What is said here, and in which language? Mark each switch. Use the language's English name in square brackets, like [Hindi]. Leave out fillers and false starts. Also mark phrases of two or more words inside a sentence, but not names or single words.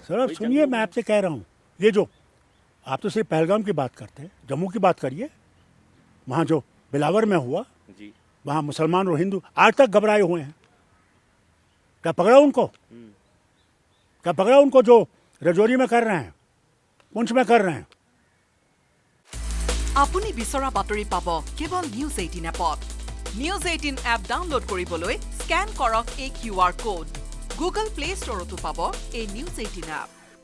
[Hindi] सर अब सुनिए, मैं आपसे कह रहा हूँ, ये जो आप तो सिर्फ पहलगाम की बात करते हैं, जम्मू की बात करिए। वहाँ जो बिलावर में हुआ, जी, वहाँ मुसलमान और हिंदू आज तक घबराए हुए हैं। क्या पकड़ा उनको? क्या पकड़ा उनको जो रजौरी में कर रहे हैं, पुंछ में कर रहे हैं? [Assamese] আপুনি বিচৰা বাতৰি পাব কেৱল নিউজ 18 এপত। নিউজ 18 এপ ডাউনলোড কৰিবলৈ স্কেন কৰক এই QR কোড। গুগল প্লে ষ্টৰতো পাব এই নিউজ 18 এপ।